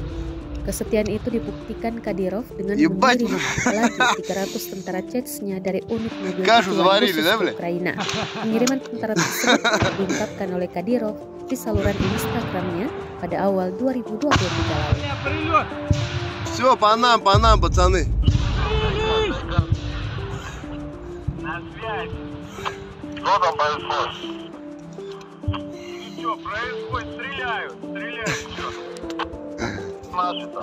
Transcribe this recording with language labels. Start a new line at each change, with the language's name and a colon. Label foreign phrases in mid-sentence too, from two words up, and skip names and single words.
Indonesian: Kesetiaan itu dibuktikan Kadyrov dengan mengirim lagi 300 tentara Chechnya dari unit mobil khusus ke Ukraina. Pengiriman tentara tersebut diungkapkan oleh Kadyrov di saluran Instagramnya pada awal 2023 lalu.
Russian: Все, по нам, пацаны. Что там происходит? Ничего, происходит, стреляют, что? Наши там.